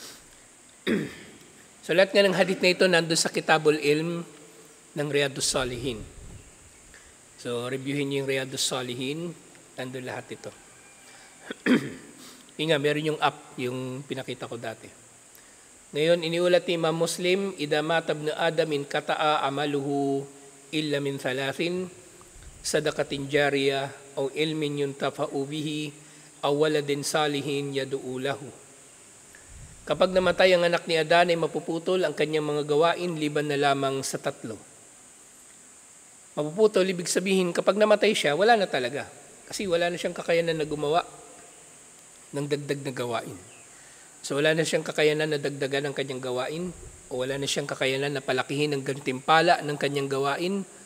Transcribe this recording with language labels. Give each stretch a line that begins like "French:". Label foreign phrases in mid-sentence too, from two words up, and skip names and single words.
Filipino: So lahat nga ng hadith na ito nandun sa Kitabul Ilm ng Riyadus Salihin. So reviewin niyo yung Riyadus Salihin, nandun lahat ito. Yung nga, meron yung app, yung pinakita ko dati. Ngayon, iniulat ni Imam Muslim,
Arabic: إذا مات ابن آدم انقطع عمله إلا من ثلاث صدقة جارية أو علم ينتفع به أو ولد صالح يدعو له.
Filipino: Kapag namatay ang anak ni Adan ay mapuputol ang kanyang mga gawain liban na lamang sa tatlo. Mapuputol, ibig sabihin kapag namatay siya, wala na talaga. Kasi wala na siyang kakayanan na gumawa ng dagdag na gawain. So wala na siyang kakayanan na dagdagan ng kanyang gawain o wala na siyang kakayanan na palakihin ng gantimpala ng kanyang gawain.